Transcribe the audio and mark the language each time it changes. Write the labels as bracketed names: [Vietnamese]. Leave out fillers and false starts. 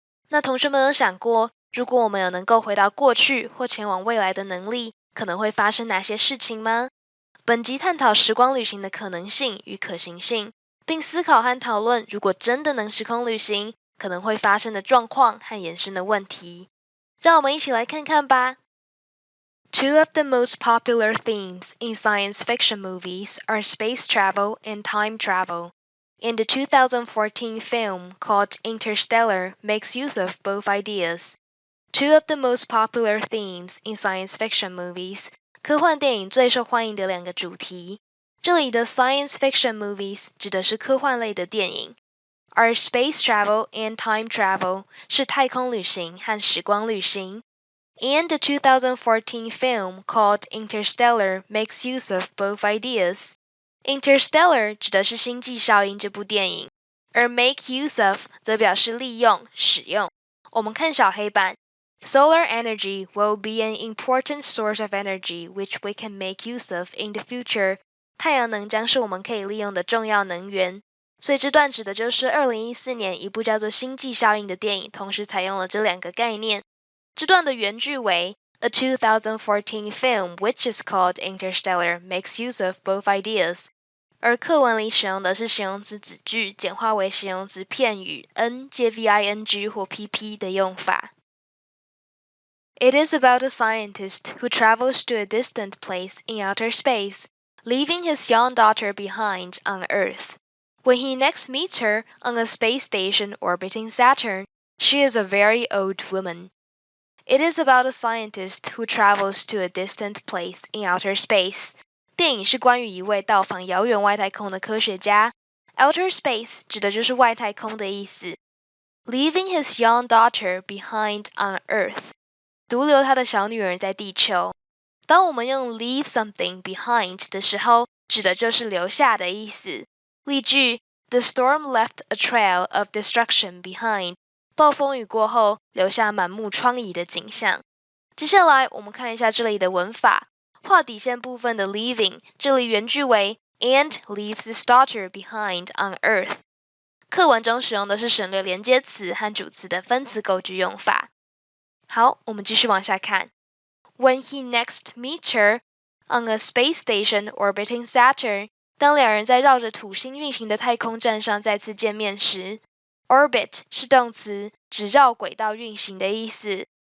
[Chinese] 那同学们有想过，如果我们有能够回到过去或前往未来的能力，可能会发生哪些事情吗？本集探讨时光旅行的可能性与可行性，并思考和讨论如果真的能时空旅行，可能会发生的状况和衍生的问题。让我们一起来看看吧。 [English] Two of the most popular themes in science fiction movies are space travel and time travel, and the 2014 film called Interstellar makes use of both ideas. Two of the most popular themes in science fiction movies, [Chinese] 科幻电影最受欢迎的两个主题。这里的 [English] science fiction movies [Chinese] 指的是科幻类的电影，而 [English] space travel and time travel [Chinese] 是太空旅行和时光旅行。 [English] And the 2014 film called Interstellar makes use of both ideas. [Chinese] Interstellar 指的是星际效应这部电影，而 make use of 则表示利用、使用。我们看小黑板。 [English] Solar energy will be an important source of energy which we can make use of in the future. [Chinese] 太阳能将是我们可以利用的重要能源。所以这段指的就是2014年一部叫做《星际效应》的电影，同时采用了这两个概念。这段的原句为 [English] A 2014 film which is called Interstellar makes use of both ideas. [Chinese] 而课文里使用的是形容词子句简化为形容词片语 n 接 VING 或 PP 的用法。 [English] It is about a scientist who travels to a distant place in outer space, leaving his young daughter behind on Earth. When he next meets her on a space station orbiting Saturn, she is a very old woman. It is about a scientist who travels to a distant place in outer space. [Chinese] 电影是关于一位到访遥远外太空的科学家。 Outer space 指的就是外太空的意思。 [English] Leaving his young daughter behind on Earth. [Chinese] 独留他的小女儿在地球。当我们用 leave something behind 的时候，指的就是留下的意思。例句 [English] The storm left a trail of destruction behind. [Chinese] 暴风雨过后，留下满目疮痍的景象。接下来，我们看一下这里的文法。画底线部分的 leaving， 这里原句为 [English] and leaves his daughter behind on Earth。 [Chinese] 课文中使用的是省略连接词和主词的分词构句用法。好，我们继续往下看。 [English] When he next meets her on a space station orbiting Saturn， [Chinese] 当两人在绕着土星运行的太空站上再次见面时 ，orbit 是动词，指绕轨道运行的意思。